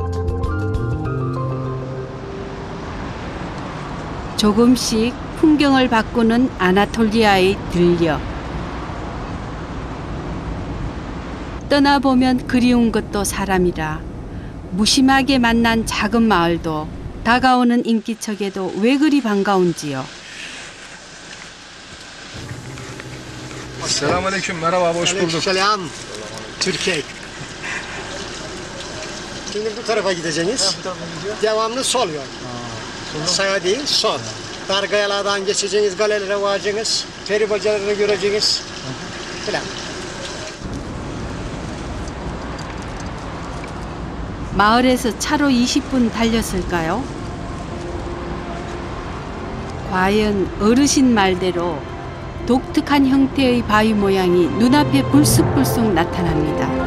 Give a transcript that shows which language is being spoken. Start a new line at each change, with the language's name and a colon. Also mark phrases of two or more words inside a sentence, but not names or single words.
Korean: 조금씩 풍경을 바꾸는 아나톨리아의 들녘. 떠나보면 그리운 것도 사람이라 무심하게 만난 작은 마을도 다가오는 인기척에도 왜 그리 반가운지요.
Turkish: Selamünaleyküm, merhaba, hoş bulduk. Selam, Türkiye. Şimdi bu tarafa gideceğiniz. Devamlı sol yol. Sağa değil, sol. Dar kayalardan geçeceğiniz, galelere varacaksınız. Peri bacalarını göreceğiniz. Falan.
Korean: 마을에서 차로 20분 달렸을까요? 과연 어르신 말대로 독특한 형태의 바위 모양이 눈앞에 불쑥불쑥 나타납니다.